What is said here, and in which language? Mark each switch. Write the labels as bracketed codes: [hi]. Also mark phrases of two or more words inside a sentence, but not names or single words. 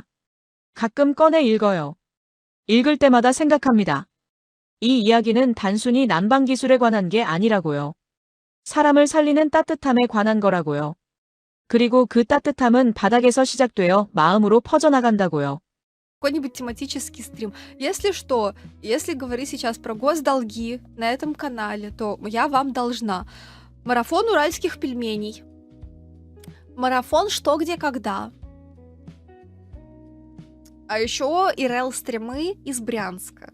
[ko] 가끔 꺼내 읽어요. 읽을 때마다 생각합니다. 이 이야기는 단순히 난방 기술에 관한 게 아니라고요. 사람을 살리는 따뜻함에 관한 거라고요. 그리고 그 따뜻함은 바닥에서 시작되어 마음으로 퍼져나간다고요. [ru] Какой-нибудь тематический стрим. Если что, если говорить сейчас про госдолги на этом канале, то я вам должна. Марафон уральских пельменей. Марафон «Что, где, когда». А еще ИРЛ-стримы из Брянска.